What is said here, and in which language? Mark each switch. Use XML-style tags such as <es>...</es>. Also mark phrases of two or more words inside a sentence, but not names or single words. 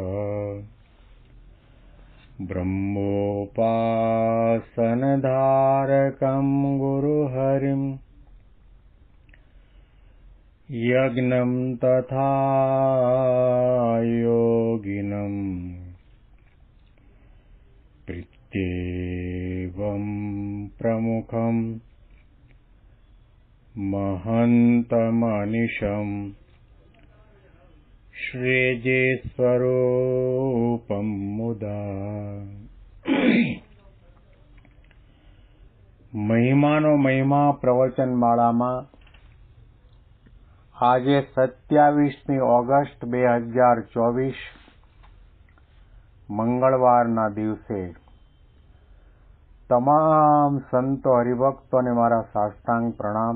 <sa>ब्रह्मोपासनधारकं गुरुहरिं यज्ञं तथा योगिनं प्रत्येवं प्रमुखं महन्तमनिशम् श्रीजेस्वरूपं मुदा</sa> <gu>મહિમાનો મહિમા પ્રવચન માળામાં આજે 27મી ઓગસ્ટ 2024 મંગળવારના દિવસે તમામ સંતો હરિભક્તોને મારા સાષ્ટાંગ પ્રણામ.</gu>